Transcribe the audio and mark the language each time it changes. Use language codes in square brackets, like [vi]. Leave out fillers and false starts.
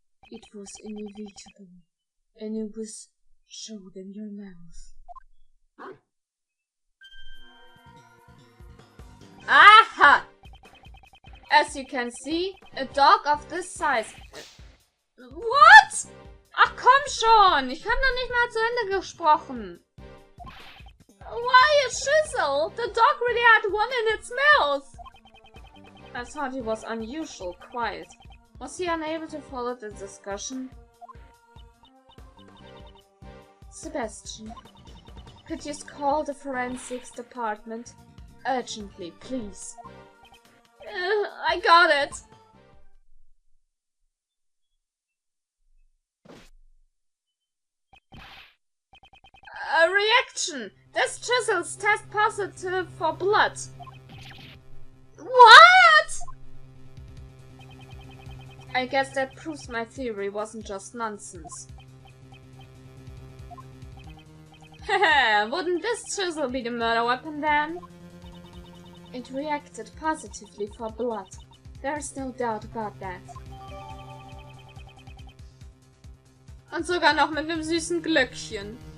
[en] It was inevitable. Anubis, show them your mouth. Aha! As you can see, a dog of this size... [de] What? Ach komm schon! Ich habe noch nicht mal zu Ende gesprochen. [en] Why a chisel? The dog really had one in its mouth. I thought he was unusual quiet. Was he unable to follow the discussion? Sebastian, could you call the forensics department? Urgently, please. I got it. A reaction! This chisel's test positive for blood. What? I guess that proves my theory wasn't just nonsense. Haha, wouldn't this chisel be the murder weapon then? It reacted positively for blood. There's no doubt about that. [de] Und sogar noch mit einem süßen Glöckchen.